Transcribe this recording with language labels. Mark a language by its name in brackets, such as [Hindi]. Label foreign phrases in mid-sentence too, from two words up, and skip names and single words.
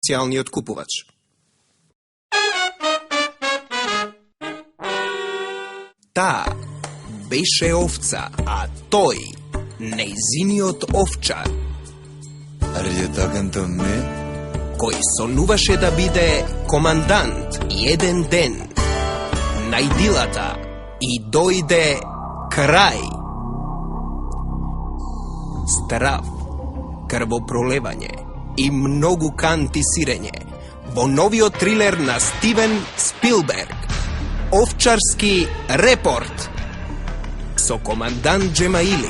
[Macedonian] потенцијалниот купувач. Таа беше овца, а тој нејзиниот овчар, [English] Are you talking to me? [Macedonian] кој сонуваше да биде командант еден ден на идилата и дојде крај. Страв, крвопролевање и многу канти сирење во новиот трилер на Стивен Спилберг, Овчарски репорт со командант Джемаили.